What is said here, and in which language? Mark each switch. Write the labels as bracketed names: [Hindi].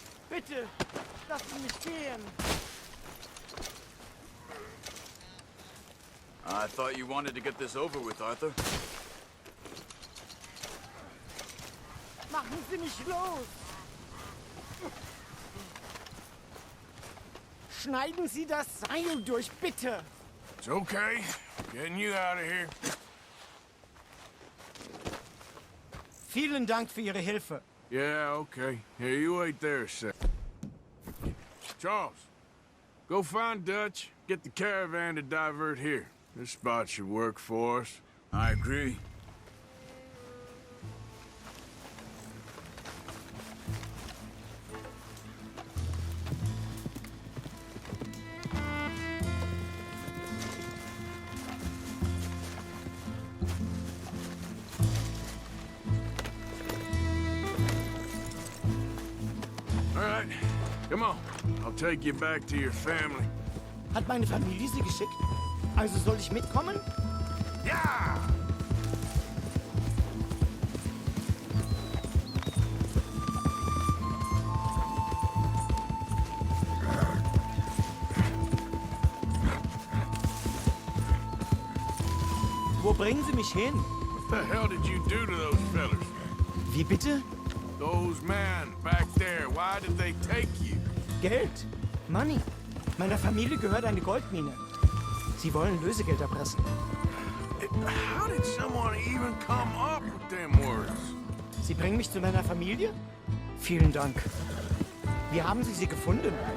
[German] Bitte, lassen mich gehen! [English] I thought you wanted to get this over with, Arthur. [German] Machen Sie mich los! Schneiden Sie das Seil durch, bitte! [English] It's okay. Getting you out of here. [German] Vielen Dank für Ihre Hilfe. [English] Yeah, okay. Here, you wait there a sec. Charles, go find Dutch. Get the caravan to divert here. This spot should work for us. I agree. All right, come on. I'll take you back to your family. [German] Hat meine Familie Sie geschickt? Also soll ich mitkommen? [English] Yeah! [German] Wo bringen Sie mich hin? [English] What the hell did you do to those fellas? [German] Wie bitte? [English] Those men back there, why did they take you? [German] Geld. [English] Money. [German] Meiner Familie gehört eine Goldmine. Sie wollen Lösegeld erpressen. [English] How did someone even come up with them words? [German] Sie bringen mich zu meiner Familie? Vielen Dank. Wie haben Sie sie gefunden?